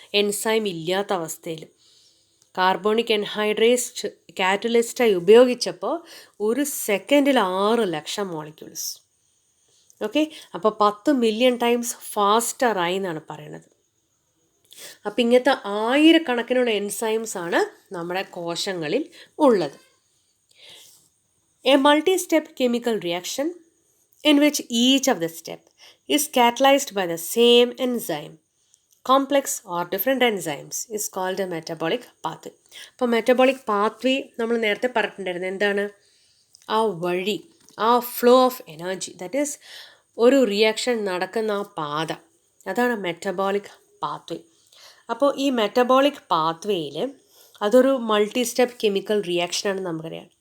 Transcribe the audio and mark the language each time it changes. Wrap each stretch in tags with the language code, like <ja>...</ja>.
<ml>Enzyme ഇല്ലാത്ത അവസ്ഥയിൽ. Carbonic anhydrase കാറ്റലിസ്റ്റായി ഉപയോഗിച്ചപ്പോൾ 1 സെക്കൻഡിൽ 6 ലക്ഷം മോളിക്യൂൾസ്. ഓക്കെ, അപ്പോൾ 10 മില്യൺ ടൈംസ് ഫാസ്റ്ററായി എന്നാണ് പറയുന്നത്. അപ്പം ഇങ്ങനത്തെ 1000കണക്കിനുള്ള എൻസൈംസ് ആണ് നമ്മുടെ കോശങ്ങളിൽ ഉള്ളത്.</ml> <en>A multi step chemical reaction in which each of the step is catalyzed by the same enzyme, complex or different enzymes, is called a metabolic pathway.</en> <ml>അപ്പോൾ മെറ്റബോളിക് പാത്വേ നമ്മൾ നേരത്തെ പറഞ്ഞിട്ടുണ്ടായിരുന്നു. എന്താണ് ആ വഴി, ആ flow of energy, that is ഒരു reaction നടക്കുന്ന ആ പാത, അതാണ് മെറ്റബോളിക് പാത്വേ. അപ്പോൾ ഈ മെറ്റബോളിക് പാത്വേയിൽ അതൊരു മൾട്ടി സ്റ്റെപ്പ് കെമിക്കൽ റിയാക്ഷനാണെന്ന് നമുക്കറിയാം.</ml>